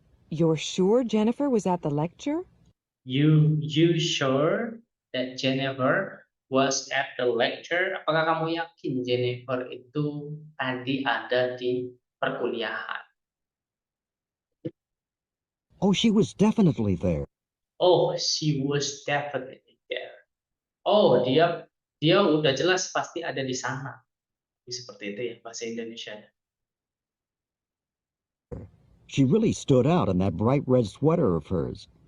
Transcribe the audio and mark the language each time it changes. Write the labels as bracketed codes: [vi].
[en] You're sure Jennifer was at the lecture? You sure that Jennifer was at the lecture. [id] Apakah kamu yakin Jennifer itu tadi ada di perkuliahan? [en] Oh, she was definitely there. Oh, she was definitely there. [id] Oh, dia udah jelas pasti ada di sana. Seperti itu ya bahasa Indonesia. [en] She really stood out in that bright red sweater of hers.